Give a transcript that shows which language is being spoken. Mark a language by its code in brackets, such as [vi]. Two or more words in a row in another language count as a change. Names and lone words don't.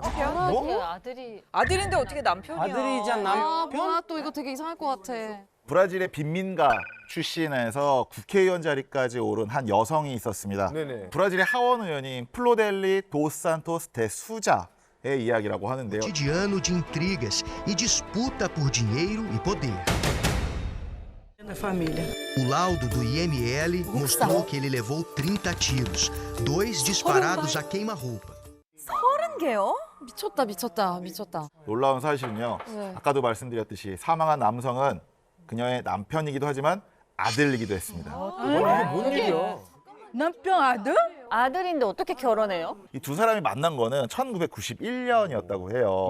[ko] 아들이. 아들인데 어떻게 남편이야? 아들이자 남편? 뭐야 또 이거 되게 이상할 것 같아. 브라질의 빈민가 출신에서 국회의원 자리까지 오른 한 여성이 있었습니다. 네네. 브라질의 하원 의원인 플로델리 도산토스 데 수자의 이야기라고 하는데요. [pt] Cotidiano de intrigas e disputa por dinheiro e poder. O laudo do IML mostrou que ele levou 30 tiros, 2 disparados a queima-roupa. [ko] 30개요? 미쳤다. 놀라운 사실은요. 네. 아까도 말씀드렸듯이 사망한 남성은 그녀의 남편이기도 하지만 아들이기도 했습니다. 이게 뭔 일이야? 남편 아들? 아들인데 어떻게 결혼해요? 이 두 사람이 만난 거는 1991년이었다고 해요.